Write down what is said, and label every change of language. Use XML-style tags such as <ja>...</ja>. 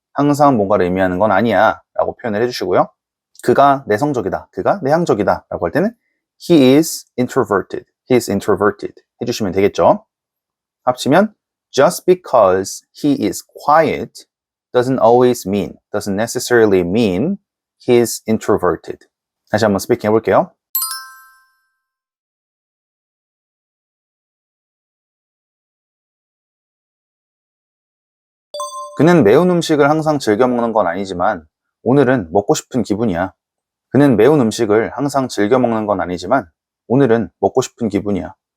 <ko>항상 뭔가를 의미하는 건 아니야 라고 표현을 해주시고요. 그가 내성적이다. 그가 내향적이다 라고 할 때는</ko> <en>he is introverted</en> <ko>해주시면 되겠죠. 합치면</ko> <en>just because he is quiet doesn't necessarily mean he's introverted.</en> <ko>다시 한번 스피킹 해볼게요. 그는 매운 음식을 항상 즐겨 먹는 건 아니지만 오늘은 먹고 싶은 기분이야. 그는 매운 음식을 항상 즐겨 먹는 건 아니지만 오늘은 먹고 싶은 기분이야.</ko>